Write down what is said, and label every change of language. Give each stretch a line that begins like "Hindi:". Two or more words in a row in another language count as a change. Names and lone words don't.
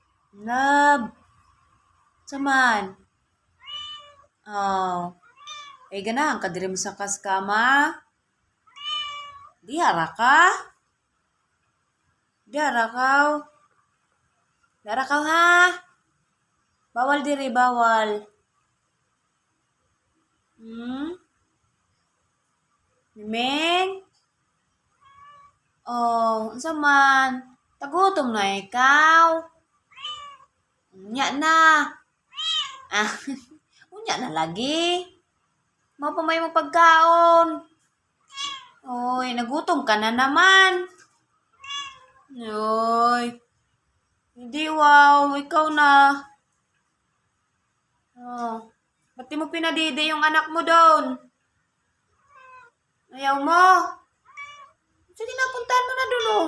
Cebuano: Love. Saman. Oh. Eh, ganahan ka diri mo sa kaskama. Di hara ka? Di hara ka? Di hara ka ha? Bawal diri, bawal. Hmm? Mimeng? Oh, unsa man? Tagutom na ikaw. Unya na. Ah, unya na lagi. Mao pa may mo pagkaon. Oy, nagutom ka na naman.
Filipino: Oy. Hindi, wow. Ikaw na. Oh. Ba't di mo pinadidi yung anak mo doon? Ayaw mo? Sige na, puntahan mo na doon, oh.